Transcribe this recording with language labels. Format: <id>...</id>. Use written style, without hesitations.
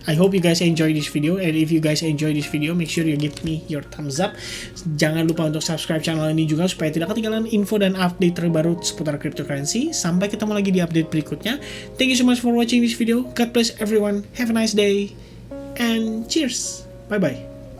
<en>I hope you guys enjoy this video, and if you guys enjoy this video, make sure you give me your thumbs up.</en> <id>Jangan lupa untuk subscribe channel ini juga supaya tidak ketinggalan info dan update terbaru seputar cryptocurrency. Sampai ketemu lagi di update berikutnya.</id> <en>Thank you so much for watching this video. God bless everyone. Have a nice day and cheers. Bye bye.</en>